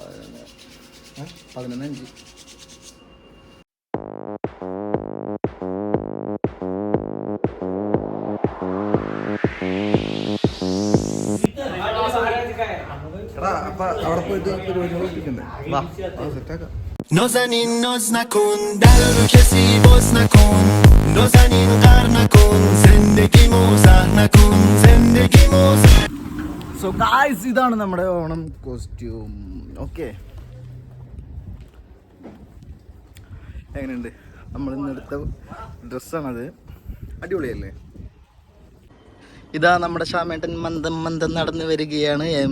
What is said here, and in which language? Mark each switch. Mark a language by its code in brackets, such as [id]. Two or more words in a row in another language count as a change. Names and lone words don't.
[ml] 11:05. അവിടെ പോയിട്ട് പരിപാടി ഒളിപ്പിക്കണ്ടേ? സെറ്റാക്കാം. [fa] نازنین ناز نکن در رو کسی باز نکن نازنین غر نکن زندگی موزه نکن زندگی موزه. [en] so guys, [ml] ഇതാണ് നമ്മുടെ ഓണം കോസ്റ്റ്യൂം. ഓക്കെ, എങ്ങനെയുണ്ട്? നമ്മൾ ഇന്നെടുത്ത ഡ്രസ്സാണത്. അടിപൊളിയല്ലേ? ഇതാ നമ്മുടെ ഷാമേട്ടൻ മന്ദം മന്ദം നടന്നു വരികയാണ്.